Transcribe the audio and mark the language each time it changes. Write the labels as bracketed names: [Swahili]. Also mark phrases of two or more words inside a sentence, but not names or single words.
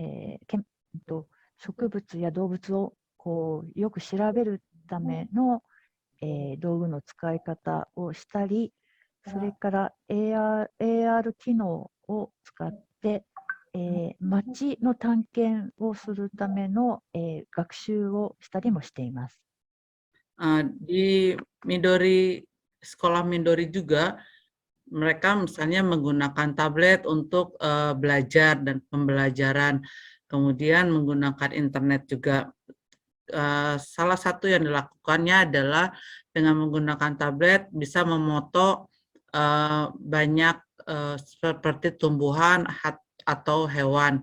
[Japanese] 植物や動物をこうよく調べるための、道具の使い方をしたり、それから AR 機能を使って、街の探検をするための、学習をしたりもしています。 [Indonesian] Di Midori, sekolah Midori juga, mereka misalnya menggunakan tablet untuk belajar dan pembelajaran, kemudian menggunakan internet juga. Salah satu yang dilakukannya adalah dengan menggunakan tablet bisa memoto banyak seperti tumbuhan atau hewan.